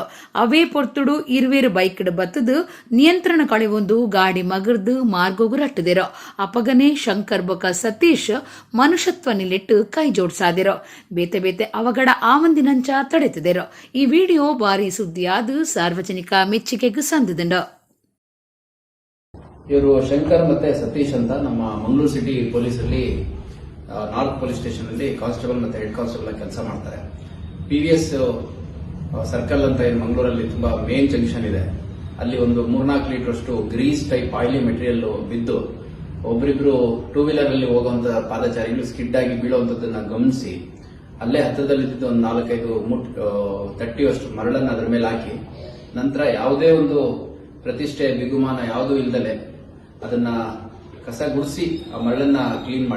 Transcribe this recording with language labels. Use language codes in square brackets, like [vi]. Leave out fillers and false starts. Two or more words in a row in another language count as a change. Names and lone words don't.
[tcy] ಅವೇ ಪೊರ್ತುಡು ಇರುವೇರು ಬೈಕ್ಡ್ ಬತ್ತದು ನಿಯಂತ್ರಣ ಕಳೆವೊಂದು ಗಾಡಿ ಮಗರ್ದು ಮಾರ್ಗೋಗು ರಟ್ಟದೆರೋ. ಅಪಗನೆ ಶಂಕರ್ ಬೊಕ ಸತೀಶ್ ಮನುಷ್ಯತ್ವ ನಿಲ್ಲಿಟ್ಟು ಕೈ ಜೋಡ್ಸಾದೆರೋ. ಬೇತೆ ಬೇತೆ ಅವಗಡ ಆವಂದಿನಂಚ ತಡೆತದೆರೋ. ಈ ವಿಡಿಯೋ ಬಾರಿ ಸುದ್ದಿಯಾದು ಸಾರ್ವಜನಿಕ ಮೆಚ್ಚುಗೆಗೂ ಸಂದಿದಂಡ. [kn] ಇವರು ಶಂಕರ್ ಮತ್ತೆ ಸತೀಶ್ ಅಂತ ನಮ್ಮ ಮಂಗಳೂರು ಸಿಟಿ ಪೊಲೀಸಲ್ಲಿ [en] north police station [kn] ಅಲ್ಲಿ ಕಾನ್ಸ್ಟೇಬಲ್ ಮತ್ತೆ [en] head constable [kn] ಕೆಲಸ ಮಾಡ್ತಾರೆ. PVS ಸರ್ಕಲ್ ಅಂತ ಏನು ಮಂಗಳೂರಲ್ಲಿ ತುಂಬಾ [en] main junction [kn] ಇದೆ, ಅಲ್ಲಿ ಒಂದು 3-4 ಲೀಟರ್ ಅಷ್ಟು [en] grease type oily material [kn] ಬಿದ್ದು ಒಬ್ಬರಿಬ್ರು 2 ವೀಲರ್ ಅಲ್ಲಿ ಹೋಗುವಂತ ಪಾದಚಾರಿಗಳು ಸ್ಕಿಡ್ ಆಗಿ ಬೀಳುವಂತದನ್ನ ಗಮನಿಸಿ ಅಲ್ಲೇ ಹತ್ತಿರದಲ್ಲಿದ್ದ ಒಂದು 4-5 ತಟ್ಟಿಯಷ್ಟು ಮರಳನ್ನ ಅದರ ಮೇಲೆ ಹಾಕಿ ನಂತರ ಯಾವುದೇ ಒಂದು ಪ್ರತಿಷ್ಠೆ ಬಿಗುಮಾನ ಯಾವುದೂ ಇಲ್ದಲೆ ಅದನ್ನ ಕಸ ಗುಡಿಸಿ ಆ ಮರಳನ್ನ ಕ್ಲೀನ್ ಮಾಡಿದ್ರು.